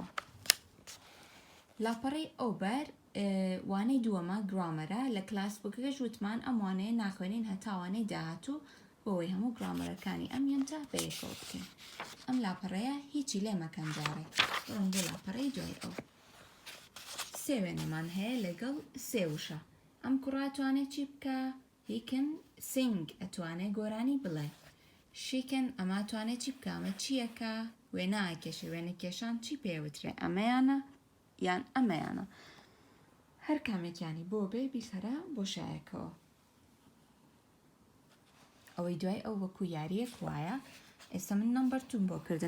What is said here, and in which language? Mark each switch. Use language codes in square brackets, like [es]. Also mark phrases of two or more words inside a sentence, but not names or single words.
[ckb] لاپەڕی ئۆبەر وانەی دووەمە گرامەرە لە کلاسبووکەکەش وتمان ئەم وانەیە ناخوێنین هەتاوانەی داهاتوو بۆەوەی هەموو گرامەرەکانی ئەم یونتە بەیەکەوە بکەین. ئەم لاپەڕەیە هیچی لێ مەکەن جارێ بڕۆن بۆ لاپەڕەی دوای ئەو. سێ وێنەمان هەیە لەگەڵ سێ وشە. ئەم کوڕا ئەتوانێت چی بکە؟ [en] he can sing [ckb] ئەتوانێت گۆرانی بڵێ. [en] she can [ckb] ئەمە ئەتوانێت چی بکە؟ ئەمە چیەکە؟ وێنە ئاکێشە. وێنە کێشان چی پێوترێ؟ ئەمەیانە یان ئەمەیانە. هەر کامێکیانی بۆ بێ بیخەرە بۆ شایەکەوە. ئەوەی دوای ئەو وەکو یاریەک وایە ئێستا من نمبەر 2 بۆ کردن.